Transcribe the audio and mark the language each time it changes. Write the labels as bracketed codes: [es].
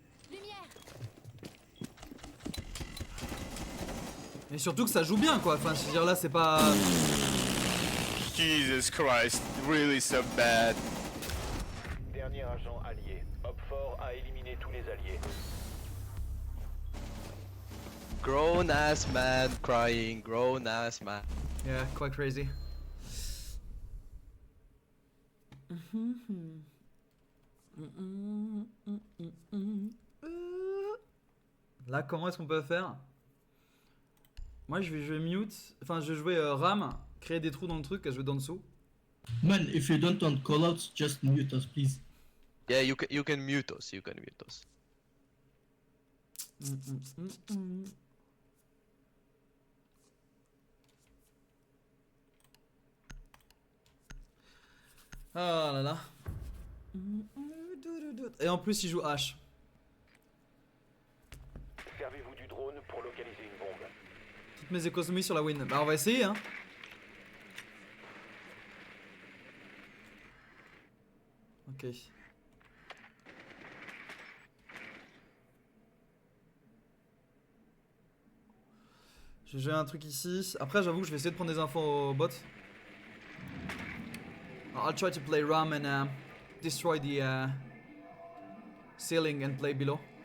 [fr] Lumière. Et surtout que ça joue bien quoi. Enfin je veux dire là c'est pas. [en] Jesus Christ, really so bad. [fr] Dernier agent allié. Hopfort a éliminé tous les alliés. [en] Grown ass man crying. Grown ass man. Yeah, quite crazy. [fr] Là, comment est-ce qu'on peut faire? Moi, je vais jouer mute. Enfin, je vais jouer RAM, créer des trous dans le truc, je vais dans dessous. [en] Man, if you don't want callouts, just mute us, please. Yeah, you can mute us. You can mute us. [fr] Ah là là. Et en plus, il joue H. Servez-vous du drone pour localiser une bombe. Toutes mes économies sur la win. Bah, on va essayer, hein. Ok. Je vais jouer un truc ici. Après, j'avoue que je vais essayer de prendre des infos au bot. [en] I'll try to play RAM and destroy the ceiling and play below.